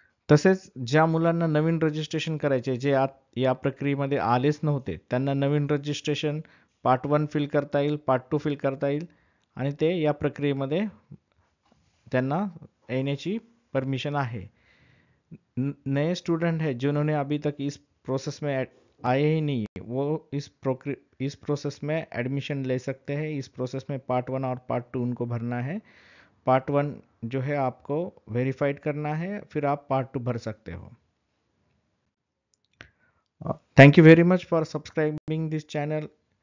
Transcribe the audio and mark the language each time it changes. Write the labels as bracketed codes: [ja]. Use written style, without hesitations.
[mr] तसेच ज्या मुलांना नवीन रजिस्ट्रेशन करायचे जे या प्रक्रियेमध्ये आलेच नव्हते त्यांना नवीन रजिस्ट्रेशन पार्ट 1 फिल करता येईल, पार्ट 2 फिल करता येईल आणि ते या प्रक्रियेमध्ये त्यांना येण्याची परमिशन आहे. [hi] नए स्टूडेंट है जिन्होंने अभी तक इस प्रोसेस में आए ही नहीं है वो इस प्रोसेस में एडमिशन ले सकते हैं. इस प्रोसेस में पार्ट 1 और पार्ट 2 उनको भरना है. पार्ट 1 जो है आपको वेरीफाइड करना है, फिर आप पार्ट 2 भर सकते हो. [en] Thank you very much for subscribing this channel.